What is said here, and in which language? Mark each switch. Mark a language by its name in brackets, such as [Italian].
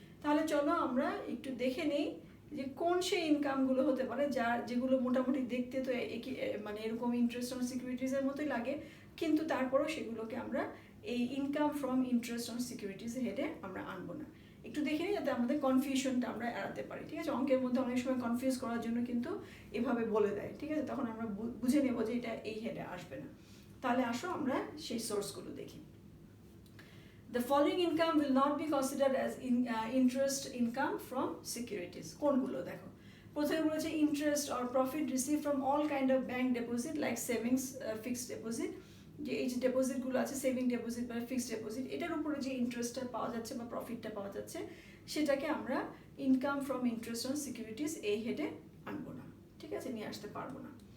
[Bangla] তাহলে চলো আমরা একটু দেখে নেই যে কোন সেই ইনকামগুলো হতে পারে যেগুলো মোটামুটি দেখতে তো মানে এরকম ইন্টারেস্ট অন সিকিউরিটিসের মতোই লাগে, কিন্তু তারপরেও সেগুলোকে আমরা এই income from interest on securities হেডে আমরা আনবো না। একটু দেখে নিই যাতে আমাদের কনফিউশনটা আমরা এড়াতে পারি, ঠিক আছে? অঙ্কের মধ্যে অনেক সময় কনফিউজ করার জন্য কিন্তু এভাবে বলে দেয়, ঠিক আছে? তখন আমরা বুঝে নেব যে এটা এই হেডে আসবে না। তাহলে আসো আমরা সেই সোর্সগুলো দেখি। [English] The following income will not be considered as interest income from securities. [Bangla] কোনগুলো দেখো, প্রথমে বলেছে [English] interest or profit receive from all kind of bank deposit like savings, fixed deposit, [Bangla] যে এই যে ডিপোজিটগুলো আছে সেভিং ডিপোজিট বা ফিক্সড ডিপোজিট, এটার উপরে যে ইন্টারেস্টটা পাওয়া যাচ্ছে বা প্রফিটটা পাওয়া যাচ্ছে সেটাকে আমরা income from interest on securities এই হেডে আনবো না, ঠিক আছে? নিয়ে আসতে পারবো না।